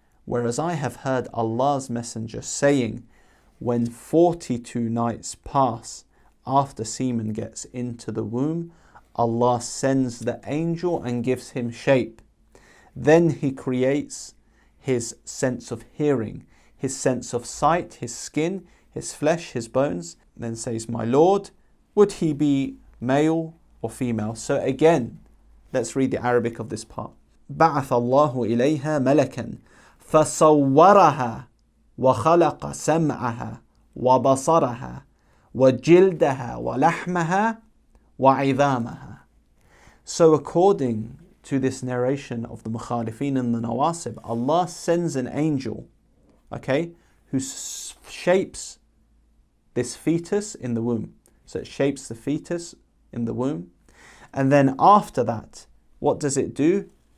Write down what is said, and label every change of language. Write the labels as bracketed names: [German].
[English] Whereas I have heard Allah's messenger saying, when 42 nights pass after semen gets into the womb, Allah sends the angel and gives him shape. Then he creates his sense of hearing, his sense of sight, his skin, his flesh, his bones. Then says, my Lord, would he be male or female? So again, let's read the Arabic of this part. [Arabic] بعث الله إليها ملكا فصورها وخلق سمعها وبصرها وجلدها ولحمها وعظامها. [English] So according to this narration of the mukhalifin and the Nawasib, Allah sends an angel, okay, who shapes this fetus in the womb. So it shapes the fetus in the womb. And then after that, what does it do?